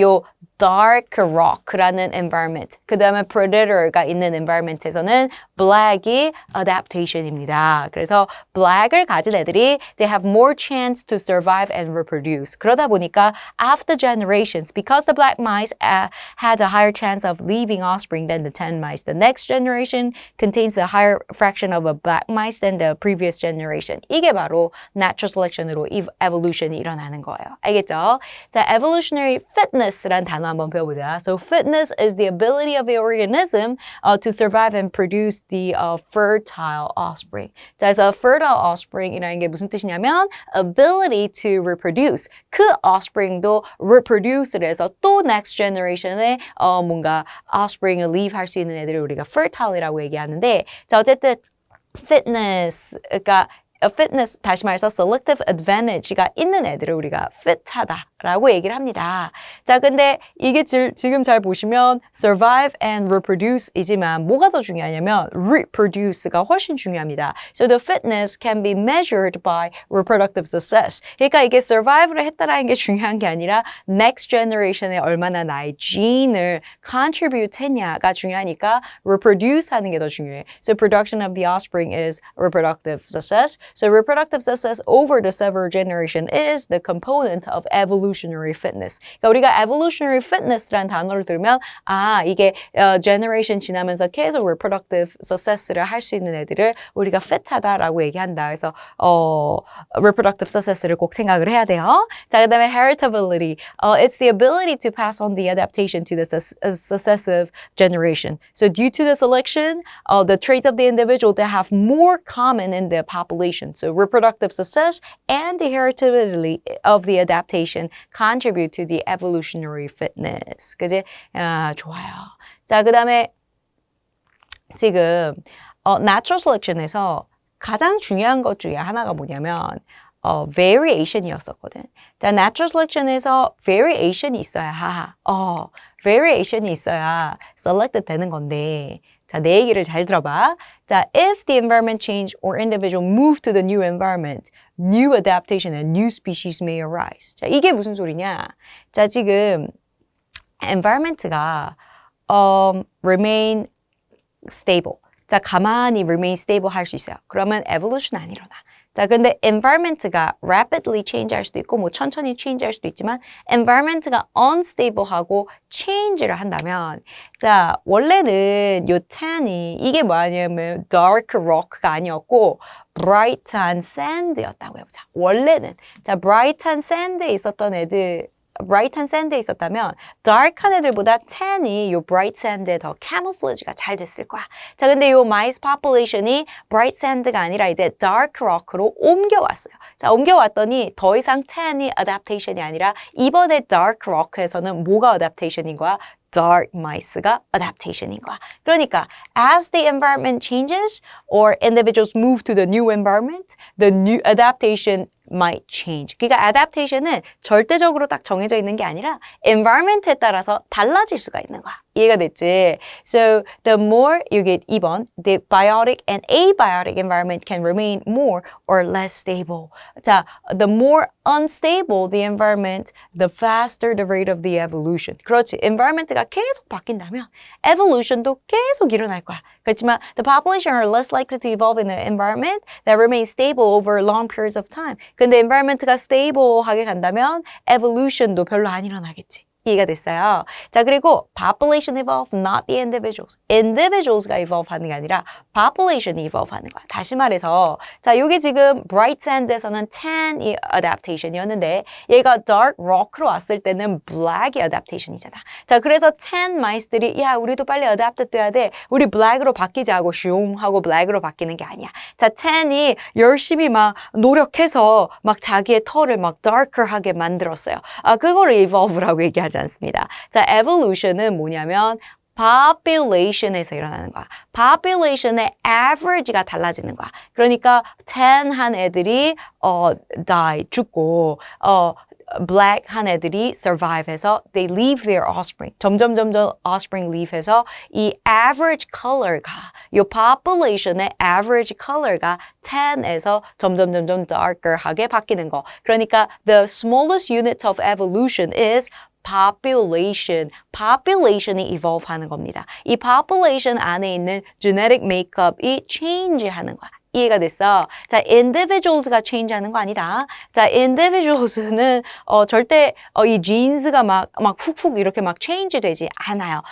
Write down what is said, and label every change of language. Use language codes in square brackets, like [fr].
[ko] 요 dark rock라는 environment, 그 다음에 predator가 있는 environment에서는 black이 adaptation입니다. 그래서 black을 가진 애들이 [en] they have more chance to survive and reproduce. [ko] 그러다 보니까 [en] after generations, because the black mice had a higher chance of leaving offspring than the tan mice, the next generation contains a higher fraction of a black mice than the previous generation. [ko] 이게 바로 natural selection으로 evolution이 일어나는 거예요. 알겠죠? 자, evolutionary fitness라는 단어 한번 배워보자. [en] So fitness is the ability of the organism to survive and produce the fertile offspring. [ko] 자, 그래서 fertile offspring이라는 게 무슨 뜻이냐면 [en] ability to reproduce. [ko] 그 offspring도 reproduce를 해서 또 next generation에 뭔가 offspring을 leave 할 수 있는 애들을 우리가 fertile이라고 얘기하는데 자, 어쨌든 fitness, 그러니까 fitness, 다시 말해서 selective advantage가 있는 애들을 우리가 fit하다라고 얘기를 합니다. 자, 근데 이게 지금 잘 보시면 [en] survive and reproduce [ko] 이지만 뭐가 더 중요하냐면 reproduce가 훨씬 중요합니다. [en] So the fitness can be measured by reproductive success. [ko] 그러니까 이게 survive를 했다라는 게 중요한 게 아니라 next generation에 얼마나 나의 gene을 contribute 했냐가 중요하니까 reproduce 하는 게 더 중요해. [en] So production of the offspring is reproductive success. So reproductive success over the several generation is the component of evolutionary fitness. [ko] 그러니까 우리가 evolutionary fitness라는 단어를 들으면 이게 generation 지나면서 계속 reproductive success를 할 수 있는 애들을 우리가 fit하다라고 얘기한다. 그래서 reproductive success를 꼭 생각을 해야 돼요. 자, 그다음에 heritability. [en] It's the ability to pass on the adaptation to the successive generation. So due to the selection, the traits of the individual that have more common in the population. So reproductive success and the heritability of the adaptation contribute to the evolutionary fitness. [ko] 그지? 좋아요. 자, 그 다음에 지금 natural selection에서 가장 중요한 것 중에 하나가 뭐냐면 variation이었었거든. 자, natural selection에서 variation이 있어야 variation이 있어야 selected 되는 건데 자, 내 얘기를 잘 들어봐. [en] 자, if the environment change or individual move to the new environment, new adaptation and new species may arise. [ko] 자, 이게 무슨 소리냐? 자, 지금 environment가 remain stable. 자, 가만히 remain stable 할 수 있어요. 그러면 evolution 안 일어나. 자, 근데 environment가 rapidly change 할 수도 있고 뭐 천천히 change 할 수도 있지만 environment가 unstable하고 change를 한다면 자, 원래는 요 tan이 이게 뭐냐면 dark rock가 아니었고 bright한 sand였다고 해보자. 원래는 자, bright한 sand에 있었던 애들 bright한 sand에 있었다면 dark한 애들보다 tan이 요 bright sand에 더 camouflage가 잘 됐을 거야. 자, 근데 요 mice population이 bright sand가 아니라 이제 dark rock로 옮겨왔어요. 자, 옮겨왔더니 더 이상 tan이 adaptation이 아니라 이번에 dark rock에서는 뭐가 adaptation인 거야? dark mice가 adaptation인 거야. 그러니까 [en] as the environment changes or individuals move to the new environment, the new adaptation might change. [ko] 그러니까 adaptation은 절대적으로 딱 정해져 있는 게 아니라 environment에 따라서 달라질 수가 있는 거야. 이해가 됐지? [en] So the more you get 2번, the biotic and abiotic environment can remain more or less stable. 자, the more unstable the environment, the faster the rate of the evolution. [ko] 그렇지. environment가 계속 바뀐다면 evolution도 계속 일어날 거야. 그렇지만 [en] the population are less likely to evolve in an environment that remains stable over long periods of time. [ko] 근데 environment가 stable하게 간다면 evolution도 별로 안 일어나겠지. 이해가 됐어요. 자, 그리고 [en] population evolve, not the individuals. [ko] individuals가 evolve 하는 게 아니라 population이 evolve 하는 거야. 다시 말해서 자, 여기 지금 bright sand에서는 tan이 adaptation이었는데 얘가 dark rock로 왔을 때는 black이 adaptation이잖아. 자, 그래서 tan mice들이 야, 우리도 빨리 adapt 돼야 돼. 우리 black으로 바뀌자 하고 슝 하고 black으로 바뀌는 게 아니야. 자, tan이 열심히 막 노력해서 막 자기의 털을 막 darker하게 만들었어요. 아, 그거를 evolve라고 얘기하지 않습니다. 자, evolution은 뭐냐면 population에서 일어나는 거야. population의 average가 달라지는 거야. 그러니까 tan한 애들이 die, 죽고 black 한 애들이 survive 해서 [en] they leave their offspring. [ko] 점점 offspring leave 해서 이 average color가 이 population의 average color가 tan에서 점점 darker하게 바뀌는 거. 그러니까 [en] the smallest unit of evolution is population. [ko] population이 evolve 하는 겁니다. 이 population 안에 있는 genetic makeup이 change 하는 거야. 이해가 됐어? 자, individuals가 change 하는 거 아니다. 자, individuals는 절대 이 genes가 막 훅훅 이렇게 막 change 되지 않아요.